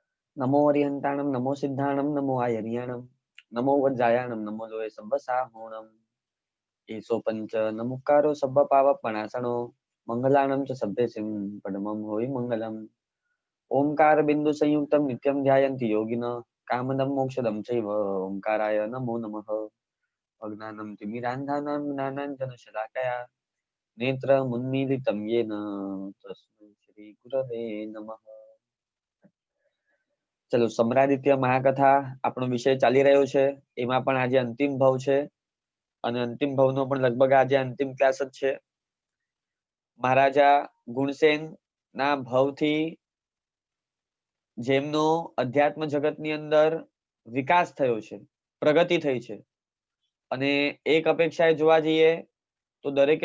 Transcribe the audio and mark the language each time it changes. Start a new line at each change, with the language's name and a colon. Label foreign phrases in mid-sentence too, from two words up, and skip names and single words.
Prakrit languages: नमो अरिहंताणं नमो सिद्धाणं नमो आयर्याणं नमो वज्रायाणं नमो लोये सब्बसाहोणं एसो पंच नमुक्कारो सब्ब पावपणासनो मंगलाणं च सभ्यसिं पदमं होय मंगलम्
Sanskrit: ओंकार बिंदु संयुक्तं नित्यं ध्यायन्ति योगिनः कामदं मोक्षदं चैव ओंकाराय नमो नमः अज्ञानं तिमिरान्धानां ज्ञानाञ्जनशलाकया नेत्रमुन्मीलितं येन तस्मै श्रीगुरवे नमः।
Gujarati: चलो सम्रादित्य महाकथा આપણો વિષય ચાલી રહ્યો છે એમાં પણ આજે અંતિમ ભાવ છે અને અંતિમ ભાવનો પણ લગભગ આજે અંતિમ ક્લાસ જ છે મહારાજા ગુણસેન ના ભાવથી જેમનો અધ્યાત્મ જગતની અંદર વિકાસ થયો છે પ્રગતિ થઈ છે અને એક અપેક્ષાએ જોવા જઈએ તો દરેકે